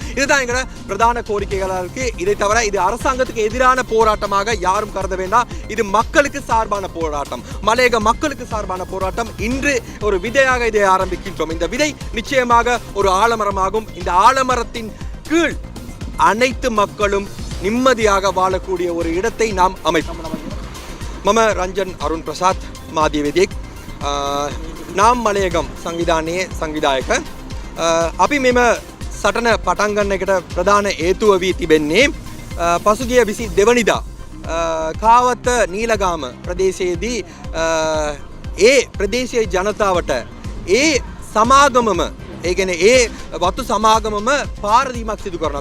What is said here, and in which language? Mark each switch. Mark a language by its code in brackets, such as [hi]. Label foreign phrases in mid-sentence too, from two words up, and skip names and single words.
[ta] இதுதான் எங்களோட பிரதான கோரிக்கைகளாக இருக்கு. இதை தவிர இது அரசாங்கத்துக்கு எதிரான போராட்டமாக யாரும் கருத வேண்டாம். இது மக்களுக்கு சார்பான போராட்டம், மலையக மக்களுக்கு சார்பான போராட்டம். இன்று ஒரு விதையாக இதை ஆரம்பிக்கின்றோம். இந்த விதை நிச்சயமாக ஒரு ஆலமரமாகும். இந்த ஆலமரத்தின் கீழ் அனைத்து மக்களும் நிம்மதியாக வாழக்கூடிய ஒரு இடத்தை நாம் அமைப்போம். [si] මම රංජන් අරුන් ප්‍රසාත් මාධ්‍යවේදියෙක්, නාම් මලයගම් සංවිධානයේ සංවිධායක. අපි මෙම සටන පටන් ගන්න එකට ප්‍රධාන හේතුව වී තිබෙන්නේ පසුගිය 22 වෙනිදා කාවත නීලගාම ප්‍රදේශයේදී ඒ ප්‍රදේශයේ ජනතාවට ඒ සමාගමම, ඒ කියන්නේ ඒ වතු සමාගමම පාරදීමක් සිදු කරනවා.